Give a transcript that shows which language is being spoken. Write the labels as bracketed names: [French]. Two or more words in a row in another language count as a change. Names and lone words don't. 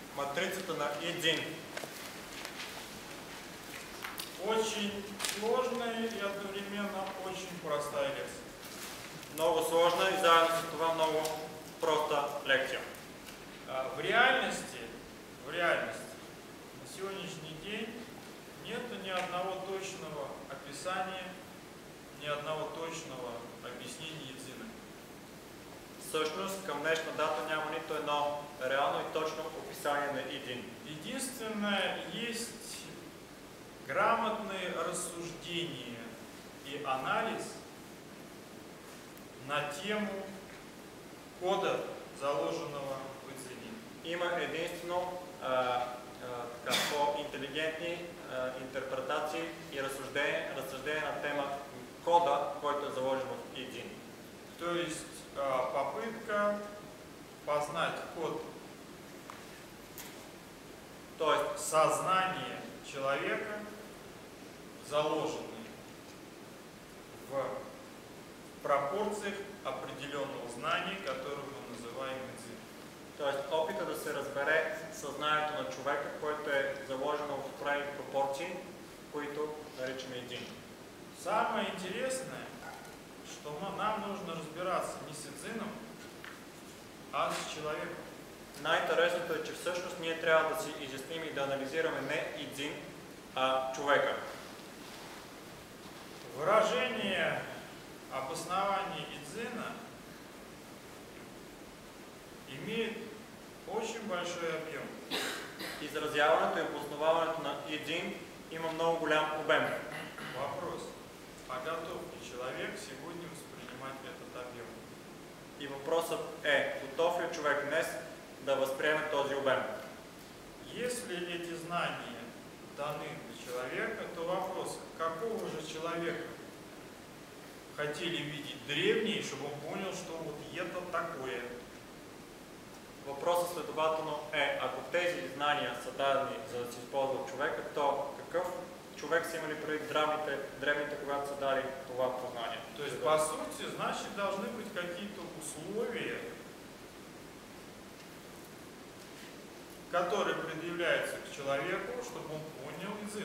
[Bulgarian] матрицата на един. [Russian] Очень сложная и одновременно очень простая лекция. [Bulgarian] Много сложна и заедно с това много проста лекция. [Russian] В реальности на сегодняшний день нет ни одного точного описания, ни одного точного объяснения едзина. [Bulgarian] Всъщност към днешна дата няма нито едно реално и точно описание на един. [Russian] Единственное, есть грамотные рассуждения и анализ на тему кода, заложенного в едзине. [Bulgarian] Има единствено по-интелигентни интерпретации и разсъждения на тема кода, който е заложен в един. [Russian] То есть попытка познать код, то есть сознание человека, заложенный в пропорциях определенного знания, которое мы называем едзин. [Bulgarian] Тоест опита да се разбере съзнанието на човека, което е заложено в правилни пропорции, които наричаме един. [Russian] Самое интересное, что нам нужно разбираться не с едзином, а с человеком. [Bulgarian] Най-интересното е, че всъщност ние трябва да си изясним и да анализираме не един, а човека. [Russian] Выражение обоснования едзина имеет очень большой объем. [Bulgarian] Изразяването и обосноваването на един има много голям обем. [Russian] Вопрос: а готов ли человек сегодня воспринимать этот объем? [Bulgarian] И въпросът е, готов ли човек днес да възприеме този обем? [Russian] Если эти знания даны для человека, то вопрос: какого же человека хотели видеть древние, чтобы он понял, что вот это такое? [Bulgarian] Въпросът следователно е, ако тези знания са дадени за да се използва от човека, то какъв човек са имали преди древните, когато са дали това познание? [Russian] То есть, по сути, значит, должны быть какие-то условия, которые предъявляются к человеку, чтобы он понял едзин.